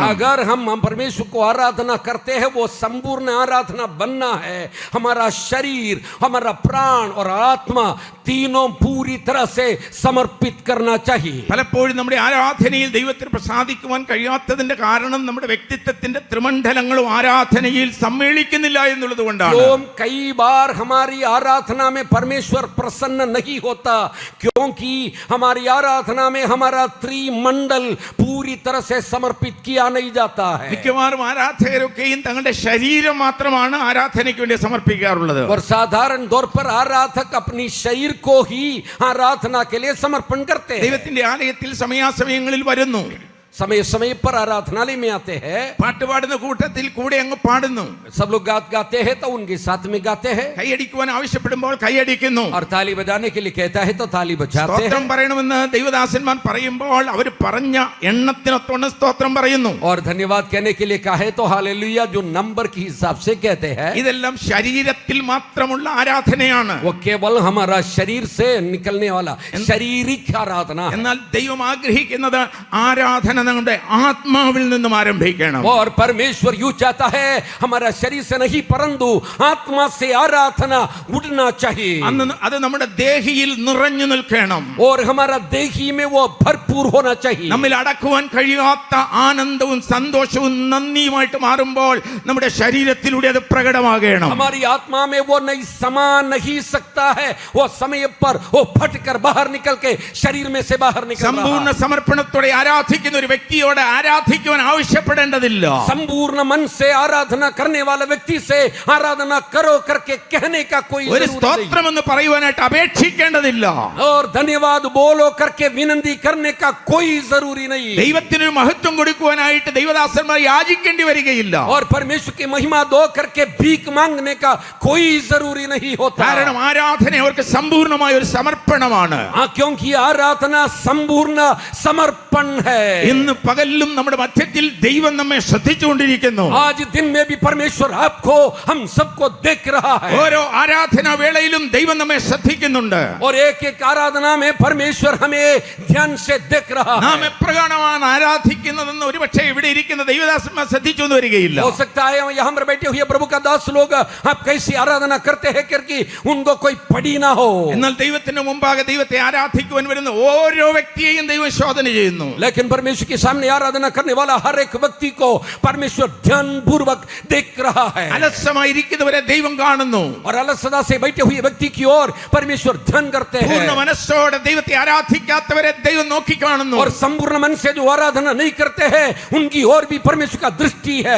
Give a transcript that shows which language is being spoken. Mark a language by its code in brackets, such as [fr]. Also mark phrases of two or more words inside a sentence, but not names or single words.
[hi] अगर हम परमेश्वर को आराधना करते हैं वो संपूर्ण आराधना बनना है. हमारा शरीर हमारा प्राण और आत्मा तीनों पूरी तरह से समर्पित करना चाहिए. [ml] പലപ്പോഴും നമ്മുടെ ആരാധനയിൽ ദൈവത്തിന് പ്രസാദിക്കുവാൻ കഴിയാത്തതിന്റെ കാരണം നമ്മുടെ വ്യക്തിത്വത്തിന്റെ ത്രിമണ്ഡലങ്ങളും ആരാധനയിൽ സമ്മേളിക്കുന്നില്ല എന്നുള്ളത് കൊണ്ടാണ്. [hi] कई बार हमारी आराधना में परमेश्वर प्रसन्न नहीं होता क्योंकि हमारी आराधना में हमारा त्रिमंडल पूरी तरह से समर्पित किया नहीं जाता है. [ml] മിക്കവാറും ആരാധകരൊക്കെയും തങ്ങളുടെ ശരീരം മാത്രമാണ് ആരാധനയ്ക്ക് വേണ്ടി സമർപ്പിക്കാറുള്ളത്. [hi] और साधारण तौर पर आराधक अपनी शरीर को ही आराधना के लिए समर्पण करते हैं. [ml] ദൈവത്തിന്റെ ആലയത്തിൽ സമയാസമയങ്ങളിൽ വരുന്നു, [hi] समय समय पर आराधनालय में आते हैं, [ml] പാട്ടുപാടുന്ന കൂട്ടത്തിൽ കൂടെ അങ്ങ് പാടുന്നു, [hi] सब लोग गाते हैं तो उनके साथ में गाते हैं, [ml] കൈയടിക്കുവാൻ ആവശ്യപ്പെടുമ്പോൾ കൈയടിക്കുന്നു, [hi] और ताली बजाने के लिए कहता है तो ताली बजाते [ml] സ്തോത്രം [hi] हैं, [ml] പറയണമെന്ന് ദൈവദാസന്മാർ പറയുമ്പോൾ അവർ പറഞ്ഞ എണ്ണത്തിനൊത്തോണം സ്തോത്രം പറയുന്നു. [hi] और धन्यवाद कहने के लिए कहे तो हालेलुया जो नंबर के हिसाब से कहते हैं. [ml] ഇതെല്ലാം ശരീരത്തിൽ മാത്രമുള്ള ആരാധനയാണ്. [hi] वो केवल हमारा शरीर से निकलने वाला शारीरिक आराधना है. [ml] എന്നാൽ ദൈവം ആഗ്രഹിക്കുന്നത് ആരാധന നമ്മുടെ ആത്മാവിൽ നിന്നും ആരംഭിക്കണം. [hi] और परमेश्वर यूं चाहता है हमारा शरीर से नहीं परंतु आत्मा से आराधना उठना चाहिए. [ml] അത് നമ്മുടെ ദേഹിയിൽ നിറഞ്ഞു നിൽക്കണം. [hi] और हमारा देही में वो भरपूर होना चाहिए. [ml] നമ്മിൽ അടക്കുവാൻ കഴിയാത്ത ആനന്ദവും സന്തോഷവും നന്ദിയുമായിട്ട് മാറുമ്പോൾ നമ്മുടെ ശരീരത്തിലൂടെ അത് പ്രകടമാകണം. [hi] हमारी आत्मा में वो नहीं समा नहीं सकता है. वो समय पर वो फटकर बाहर निकल के शरीर में से बाहर निकल रहा है. [ml] സമ്പൂർണ്ണ സമർപ്പണത്തോടെ ആരാധിക്കുന്ന ഒരു വ്യക്തിയോട് ആരാധിക്കുവാൻ ആവശ്യപ്പെടേണ്ടതില്ല. [hi] संपूर्ण मन से आराधना करने वाला व्यक्ति से आराधना करो करके कहने का कोई [ml] ഒരു [hi] जरूरत [ml] സ്തോത്രം എന്ന് പറയുവാനായിട്ട് അപേക്ഷിക്കേണ്ടതില്ല. [hi] नहीं. और धन्यवाद बोलो करके विनती करने का कोई जरूरी नहीं. [ml] ദൈവത്തിന് മഹത്വം കൊടുക്കുവാനായിട്ട് ദൈവദാസന്മാർ യാചിക്കേണ്ടി വരികയില്ല. [hi] और परमेश्वर की महिमा दो करके भीख मांगने का कोई जरूरी नहीं होता. [ml] കാരണം ആരാധന അവർക്ക് സമ്പൂർണ്ണമായ ഒരു സമർപ്പണമാണ്. [hi] क्योंकि आराधना संपूर्ण समर्पण है. [ml] ഇന്ന് പകലിലും നമ്മുടെ മധ്യത്തിൽ ദൈവം നമ്മെ ശ്രദ്ധിച്ചുകൊണ്ടിരിക്കുന്നു. [hi] आज दिन में भी परमेश्वर आपको हम सबको देख रहा है. [ml] ഓരോ ആരാധനാ വേളയിലും ദൈവം നമ്മെ ശ്രദ്ധിക്കുന്നുണ്ട്. [hi] और एक एक आराधना में परमेश्वर हमें ध्यान से देख रहा है. [ml] നാം എപ്രകാരമാണ് ആരാധിക്കുന്നതെന്ന് ഒരുപക്ഷെ ഇവിടെ ഇരിക്കുന്ന ദൈവദാസന്മാർ ശ്രദ്ധിച്ചു എന്ന് വരികയില്ല. [hi] हो सकता है यहाँ पर बैठे हुए प्रभु का दास लोग आप कैसी आराधना करते हैं करके उनको कोई पड़ी ना हो. [ml] എന്നാൽ ദൈവത്തിന് മുമ്പാകെ ദൈവത്തെ ആരാധിക്കുവാൻ വരുന്ന ഓരോ വ്യക്തിയെയും ദൈവം ശോധന ചെയ്യുന്നു. [hi] लेकिन परमेश्वर के सामने आराधना करने वाला हर एक व्यक्ति को परमेश्वर ध्यान पूर्वक देख रहा है. [ml] അലസമായിരിക്കുന്നവരെ ദൈവം കാണുന്നു. [hi] और अलसदा से बैठे हुए व्यक्ति की ओर परमेश्वर ध्यान करते हैं. [ml] പൂർണ്ണ മനസ്സോടെ ദൈവത്തെ ആരാധിക്കാത്തവരെ ദൈവം നോക്കി കാണുന്നു. [hi] और संपूर्ण मन से जो आराधना नहीं करते हैं उनकी ओर भी परमेश्वर का दृष्टि है.